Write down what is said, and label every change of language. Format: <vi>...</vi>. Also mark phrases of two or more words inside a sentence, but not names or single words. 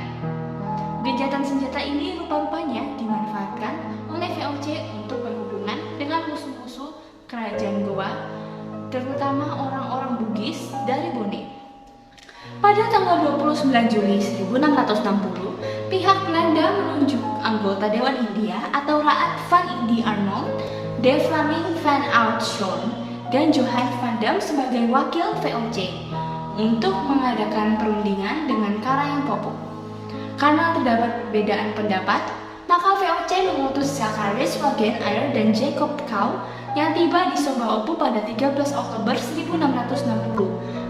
<id>Gencatan senjata ini rupa-rupanya dimanfaatkan oleh VOC untuk berhubungan dengan musuh-musuh kerajaan Goa, terutama orang-orang Bugis dari Bone. Pada tanggal 29 Juli 1660, pihak Belanda anggota Dewan Hindia atau Raad van Indi Arnold, De Vlaming van Oudshoorn, dan Johan van Dam sebagai wakil VOC untuk mengadakan perundingan dengan Karayangpopo. Karena terdapat perbedaan pendapat, maka VOC mengutus Zacharias Wagenaar dan Jacob Kau yang tiba di Sumba Opu pada 13 Oktober 1660.</id>